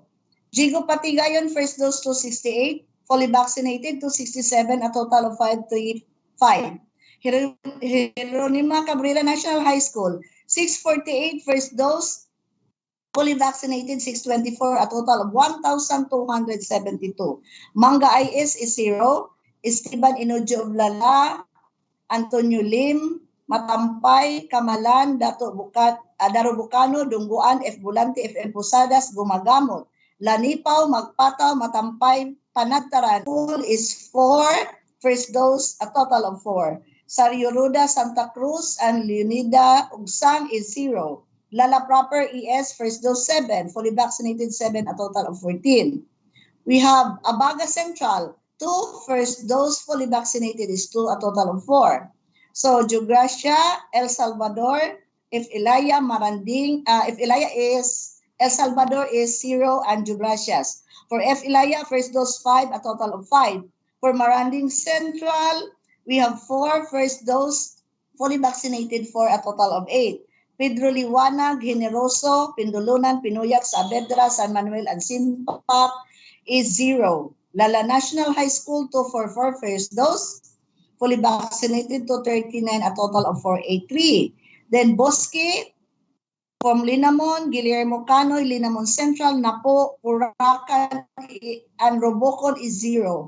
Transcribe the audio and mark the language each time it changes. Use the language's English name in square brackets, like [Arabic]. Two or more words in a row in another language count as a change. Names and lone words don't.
[English] Jigo Patigayon, first dose 268, fully vaccinated 267, a total of 535. Jeronima Cabrera National High School, 648 first dose, Fully vaccinated 624, a total of 1,272. Manga IS is 0. Esteban Inojo of Lala, Antonio Lim, Matampay, Kamalan, Daro Bucano, Dungguan, F. Bulante, FM Posadas, Gumagamot, Lanipaw, Magpataw, Matampay, Panagtaran. School is 4. First dose, a total of 4. Sarioruda, Santa Cruz, and Leonida Ugsang is 0. Lala Proper ES, first dose 7. Fully vaccinated 7, a total of 14. We have Abaga Central, 2. First dose fully vaccinated is 2, a total of 4. So Geogracia, El Salvador, if Ilaya Maranding, if Ilaya is, El Salvador is 0 and Geogracias. For F Ilaya, first dose 5, a total of 5. For Maranding Central, we have 4 first dose fully vaccinated for a total of 8. Pedro Liwanag, Generoso, Pindulunan, Pinuyak, Saavedra, San Manuel, and Simpak is 0. Lala National High School, 244 first dose. Fully vaccinated to 39, a total of 483. Then Bosque, from Linamon, Guillermo Canoy, Linamon Central, Napo, Puracan, and Robocon is 0.